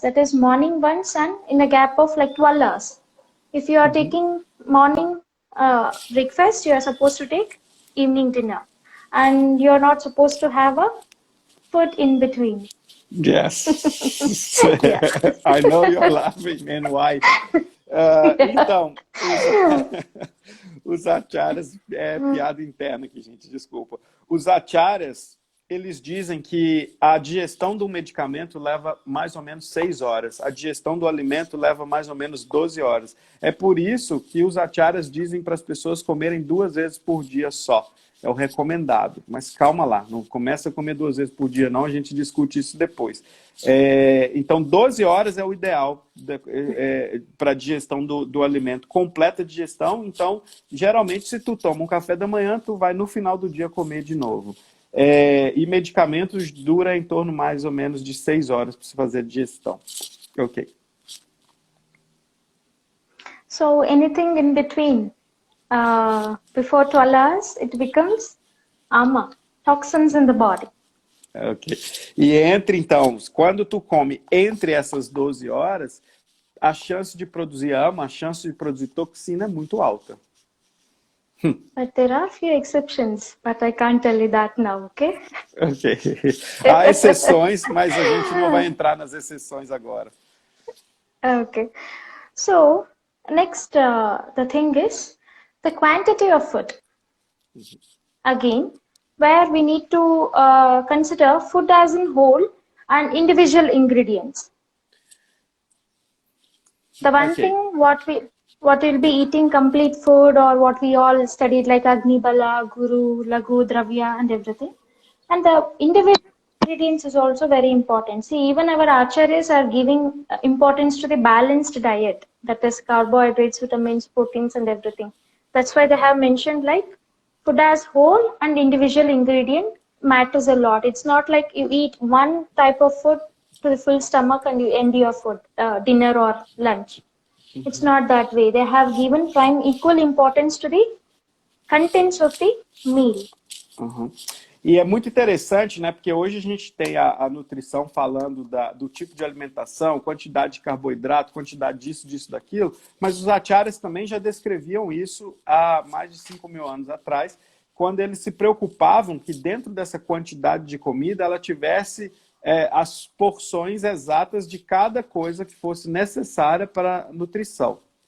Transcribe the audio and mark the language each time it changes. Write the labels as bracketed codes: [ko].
[en] That is morning once and in a gap of like 12 hours. If you are taking morning breakfast, you are supposed to take evening dinner. And you are not supposed to have a food in between. Yes. Yeah. I know you're laughing and why. [pt] Então, os acharyas, piada interna aqui, gente, desculpa. Os acharyas, eles dizem que a digestão do medicamento leva mais ou menos 6 horas, a digestão do alimento leva mais ou menos 12 horas. É por isso que os acharyas dizem para as pessoas comerem 2 vezes por dia só. É o recomendado, mas calma lá, não começa a comer 2 vezes por dia não, a gente discute isso depois. Então 12 horas é o ideal para a digestão do alimento, completa digestão. Então geralmente se tu toma um café da manhã, tu vai no final do dia comer de novo. E medicamentos dura em torno mais ou menos de 6 horas para você fazer a digestão. Ok. [en] So anything in between, before 12 hours, it becomes ama, toxins in the body. Ok. [pt] E então, quando tu come entre essas 12 horas, a chance de produzir ama, a chance de produzir toxina é muito alta. [en] But there are few exceptions, but I can't tell you that now, okay? Ok. [pt] Há exceções, mas a gente não vai entrar nas exceções agora. Okay. [en] So, next, the thing is the quantity of food. Again, where we need to consider food as in whole and individual ingredients. The one thing what we'll be eating complete food, or what we all studied like Agni Bala, Guru, Laghu, Dravya and everything. And the individual ingredients is also very important. See, even our acharyas are giving importance to the balanced diet. That is carbohydrates, vitamins, proteins and everything. That's why they have mentioned like food as whole and individual ingredient matters a lot. It's not like you eat one type of food to the full stomach and you end your food, dinner or lunch. It's not that way. They have given prime equal importance to the contents of the meal. [pt] E é muito interessante, né? Porque hoje a gente tem a nutrição falando do tipo de alimentação, quantidade de carboidrato, quantidade disso, daquilo, mas os acharyas também já descreviam isso há mais de 5.000 anos atrás, quando eles se preocupavam que dentro dessa quantidade de comida ela tivesse as porções exatas de cada coisa que fosse necessária para a nutrição.